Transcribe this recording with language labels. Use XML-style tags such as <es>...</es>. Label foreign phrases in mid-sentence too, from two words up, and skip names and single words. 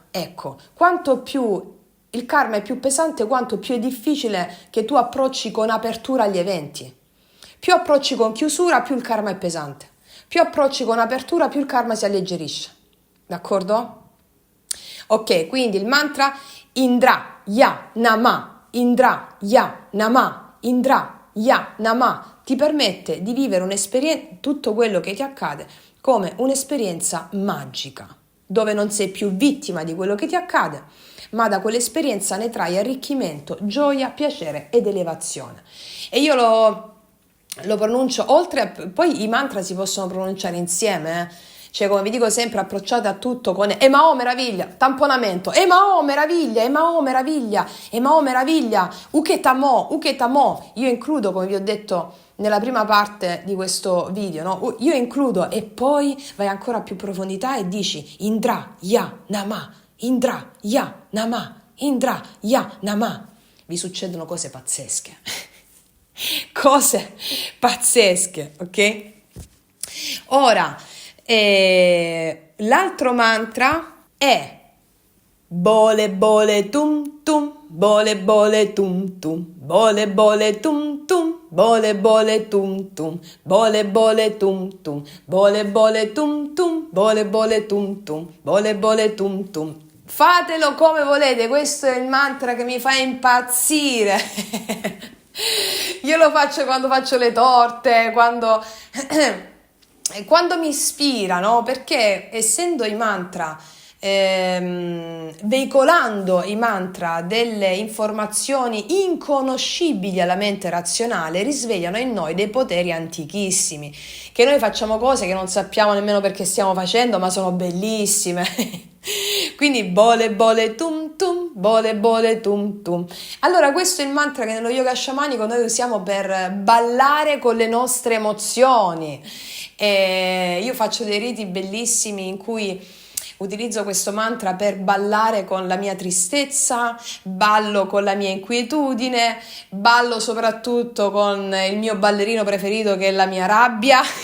<it>Ecco, quanto più il karma è più pesante, quanto più è difficile che tu approcci con apertura agli eventi. Più approcci con chiusura, più il karma è pesante. Più approcci con apertura, più il karma si alleggerisce. D'accordo? Ok, quindi il mantra</it> <sa>Indra Ya Nama, Indra Ya Nama,</sa> <it>Indra Ya Nama ti permette di vivere un'esperienza, tutto quello che ti accade come un'esperienza magica, dove non sei più vittima di quello che ti accade, ma da quell'esperienza ne trai arricchimento, gioia, piacere ed elevazione. E io lo pronuncio, poi i mantra si possono pronunciare insieme, Cioè, come vi dico sempre, approcciate a tutto con Emao meraviglia, tamponamento, Emao meraviglia, Emao meraviglia, Emao meraviglia, Uketamo, Uketamo. Io includo, come vi ho detto nella prima parte di questo video, no? Io includo e poi vai ancora più profondità e dici</it> <sa>Indra, Ya, Nama, Indra, Ya, Nama,</sa> <it>Indra, Ya, Nama. Vi succedono cose pazzesche. Cose pazzesche, ok? Ora, l'altro mantra è</it> <sa>Bole bole tum tum, bole bole tum tum, bole bole tum tum, bole bole tum tum, bole bole tum tum, bole bole tum tum, bole bole tum tum, bole bole tum tum.</sa> <it>Fatelo come volete, questo è il mantra che mi fa impazzire. Io lo faccio quando faccio le torte, quando mi ispira, no? Perché essendo i mantra, veicolando i mantra delle informazioni inconoscibili alla mente razionale, risvegliano in noi dei poteri antichissimi, che noi facciamo cose che non sappiamo nemmeno perché stiamo facendo, ma sono bellissime.</it> <sa>Quindi bole bole tum tum, bole bole tum tum.</sa> <it>Allora questo è il mantra che nello yoga sciamanico noi usiamo per ballare con le nostre emozioni. Io faccio dei riti bellissimi in cui Utilizzo questo mantra per ballare con la mia tristezza, ballo con la mia inquietudine, ballo soprattutto con il mio ballerino preferito che è la mia rabbia,</it>